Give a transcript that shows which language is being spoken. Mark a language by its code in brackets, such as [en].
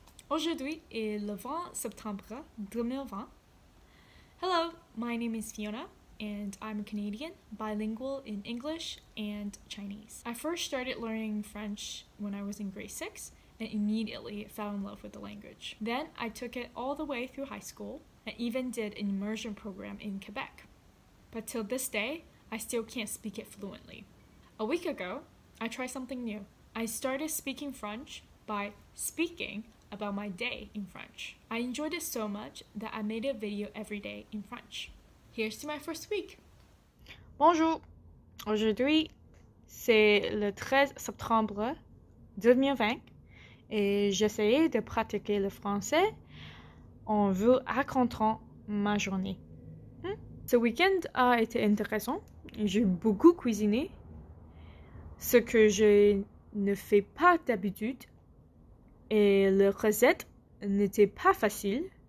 [fr] Aujourd'hui est le 20 septembre 2020. [en] Hello, my name is Fiona, and I'm a Canadian, bilingual in English and Chinese. I first started learning French when I was in grade 6 and immediately fell in love with the language. Then I took it all the way through high school and even did an immersion program in Quebec. But till this day, I still can't speak it fluently. A week ago, I tried something new. I started speaking French by speaking about my day in French. I enjoyed it so much that I made a video every day in French. Here's to my first week. [fr] Bonjour, aujourd'hui c'est le 13 septembre 2020 et j'essayais de pratiquer le français en vous racontant ma journée. Ce week-end a été intéressant, j'ai beaucoup cuisiné, ce que je ne fais pas d'habitude et la recette n'était pas facile.